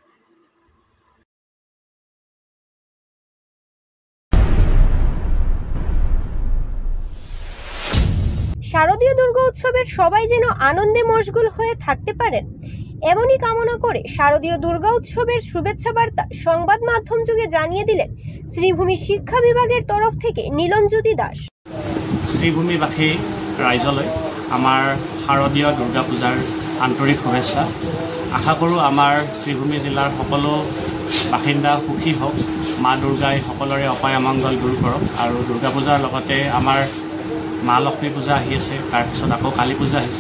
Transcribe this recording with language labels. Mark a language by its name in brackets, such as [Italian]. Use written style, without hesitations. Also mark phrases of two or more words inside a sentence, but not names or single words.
[Bangla] শারদীয় দুর্গা উৎসবের সবাই যেন আনন্দে মশগুল হয়ে থাকতে পারেন এমনই কামনা করে শারদীয় দুর্গা উৎসবের শুভেচ্ছা বার্তা সংবাদ মাধ্যম যুগে জানিয়ে দিলেন শ্রীভূমি শিক্ষা বিভাগের তরফ থেকে নীলমজ্যোতি দাস। [Assamese] শ্রীভূমিবাসী ৰাইজলৈ আমাৰ শাৰদীয় দুৰ্গা পূজাৰ আন্তৰিক শুভেচ্ছা। আশা কৰোঁ আমাৰ শ্ৰীভূমি জিলাৰ সকলো বাসিন্দা সুখী হওক, মা দুৰ্গাই সকলোৰে অপায় অমংগল দূৰ কৰক। আৰু দুৰ্গা পূজাৰ লগতে আমাৰ মা লক্ষ্মী পূজা আহি আছে, তাৰপিছত আকৌ কালী পূজা আহিছে।